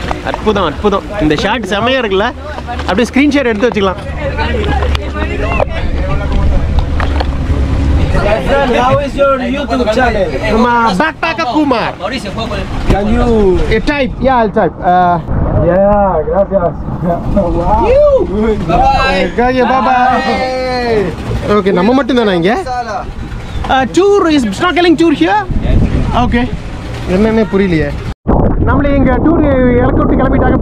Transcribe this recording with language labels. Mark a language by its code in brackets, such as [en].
[ta] அற்புதம் அற்புதம். இந்த ஷாட் செமையாக இருக்குல்ல, அப்படியே ஸ்க்ரீன்ஷாட் எடுத்து வச்சுக்கலாம். [en] How is your YouTube channel? Backpacker Kumar. Can you? Type. Yeah, I'll type. Yeah, gracias. Wow. Okay, bye-bye. [ta] Okay, நம்ம மட்டும் தானா இங்க? [en] Tour is snorkeling tour here? [ta] Okay. என்னன்னே புரியலையே. நம்மளே இங்க டூர் இறக்கி விட்டு கிளம்பிட்டாங்க.